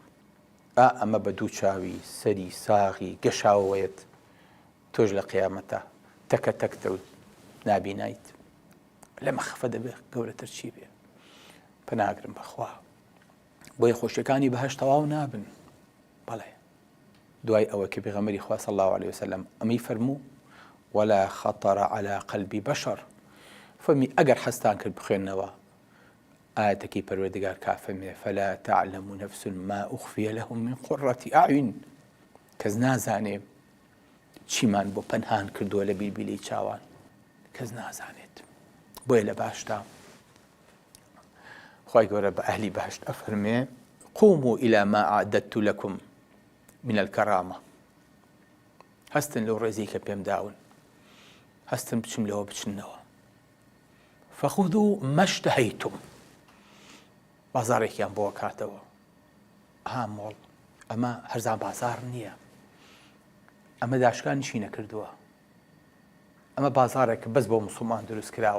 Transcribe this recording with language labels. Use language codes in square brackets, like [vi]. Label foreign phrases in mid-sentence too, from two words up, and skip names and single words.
[ckb] ئەمە بە دوو چاوی سەری ساغی گەشاوەیەت تۆش لە قیامەتە تەکە تەکتە و نابینیت. لەمە خەفەت دەبێ گەورەتر چی بێ؟ پەناگرم بەخوا بۆیە خۆشیەکانی بەهەشت تەواو نابن. بەڵێ دوای ئەوە کە پێغەمبەری خوا [ar] صلی الله عليه وسلم [ckb] ئەمەی فەرموو [ar] ولا خطر على قلب بشر. [ckb] فەرمی ئەگەر حەستان کرد بخوێنەوە ئاەتێکی پەروەردگار کافەرمێ [ar] فلا تعلم نفس ما أخفي لهم من قرة أعين. [ckb] کەس نازانێ چیمان بۆ پەنهان کردووە لە بیربیلەی چاوان. کەس نازانێت. بۆیە لە باشتا خوای گەورە بە ئەهلی بەهشت ئەفەرمێ [ar] قوموا إلى ما أعددت لكم من الكرامة. [ckb] هەستن لەو ڕێزەی کە پێم داون هەستن بچم لەوە بچنەوە. [ar] فخذوا ما اشتهيتم. [ckb] بازارێکیان بۆ کاتەوە مۆڵ ئەمە هەرزان بازار نییە. ئەمە داشکانی چی نەکردووە. ئەمە بازارێک بەس بۆ موسڵمان دروست کراوە.